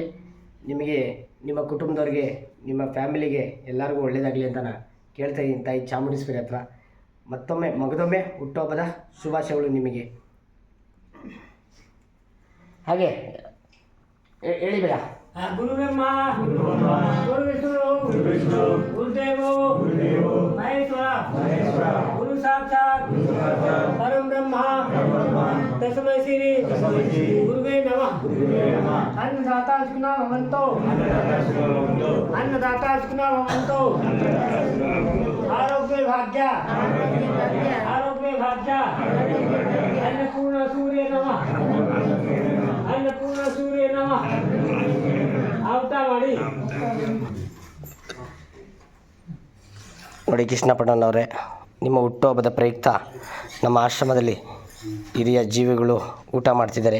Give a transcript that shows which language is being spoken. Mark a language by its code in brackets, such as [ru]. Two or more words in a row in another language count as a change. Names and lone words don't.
[kn] ನಿಮಗೆ, ನಿಮ್ಮ ಕುಟುಂಬದವ್ರಿಗೆ, ನಿಮ್ಮ ಫ್ಯಾಮಿಲಿಗೆ ಎಲ್ಲರಿಗೂ ಒಳ್ಳೆಯದಾಗಲಿ ಅಂತ ನಾನು ಕೇಳ್ತಾ ಇದ್ದೀನಿ ತಾಯಿ ಚಾಮುಂಡೇಶ್ವರಿ ಹತ್ರ. ಮತ್ತೊಮ್ಮೆ ಮಗದೊಮ್ಮೆ ಹುಟ್ಟುಹಬ್ಬದ ಶುಭಾಶಯಗಳು ನಿಮಗೆ. ಹಾಗೆ ಹೇಳಿ ಬೇಡ. [sa] ಗುರು ಬ್ರಹ್ಮ ಗುರು ವಿಷ್ಣು ಗುರುದೇವೋ ಮಹೇಶ್ವರ ಗುರು ಸಾಕ್ಷಾತ್ ಪರಂ ಬ್ರಹ್ಮ ತಸ್ಮೈ ಶ್ರೀ ಗುರುವೇ ನಮಃ. ಅನ್ನದಾತಾ ಸುಖಿನೋ ಭವಂತು, ಅನ್ನದಾತಾ ಸುಖಿನೋ ಭವಂತು. [kn] ಆರೋಗ್ಯ ಭಾಗ್ಯ, ಆರೋಗ್ಯ ಭಾಗ್ಯ. [sa] ಅನ್ನಪೂರ್ಣ ಸೂರ್ಯ ನಮಃ, ಅನ್ನಪೂರ್ಣ ಸೂರ್ಯ ನಮಃ. [kn] ನೋಡಿ ಕೃಷ್ಣಪ್ಪಣ್ಣನವರೇ, ನಿಮ್ಮ ಹುಟ್ಟುಹಬ್ಬದ ಪ್ರಯುಕ್ತ ನಮ್ಮ ಆಶ್ರಮದಲ್ಲಿ ಹಿರಿಯ ಜೀವಿಗಳು ಊಟ ಮಾಡ್ತಿದ್ದಾರೆ.